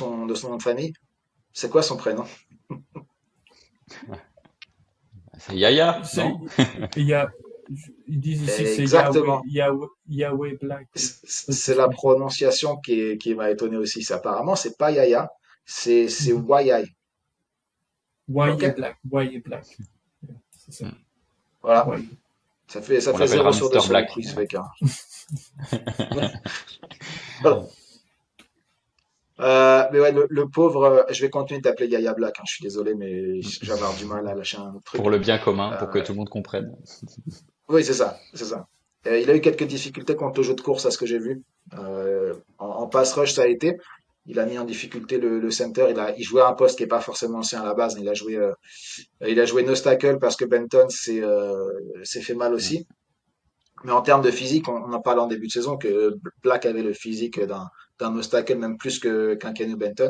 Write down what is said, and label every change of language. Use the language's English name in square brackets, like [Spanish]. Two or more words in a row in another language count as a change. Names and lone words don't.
[French] son nom de famille. C'est quoi son prénom? C'est Yaya, C'est, non? il y a, ils disent ici, c'est Exactement. Yahweh Black. C'est la prononciation qui m'a étonné aussi. Apparemment, c'est pas Yaya, c'est Mhm. Wayai. Ok? Why Black. Yeah, c'est ça. Mm. Voilà. Why. Ça On fait l'appellera 0 sur 2 Mister sur le Black. quiz, fait qu'un. Voilà. Mais ouais, le pauvre, je vais continuer d'appeler Yaya Black, hein, je suis désolé, mais je vais avoir du mal à lâcher un autre Pour truc. le bien commun, pour que Euh, tout le monde comprenne. oui, c'est ça, c'est ça. Il a eu quelques difficultés contre le jeu de course, à ce que j'ai vu. En [English] pass rush, [French] ça a été. Il a mis en difficulté le center. Il jouait à un poste qui est pas forcément ancien à la base. Il a joué [English] nose tackle [French] parce que Benton s'est fait mal Mm. aussi. Mais en termes de physique, on en parlait en début de saison que Black avait le physique d'un [English] nose tackle, [French] même plus qu'un Kenny Benton.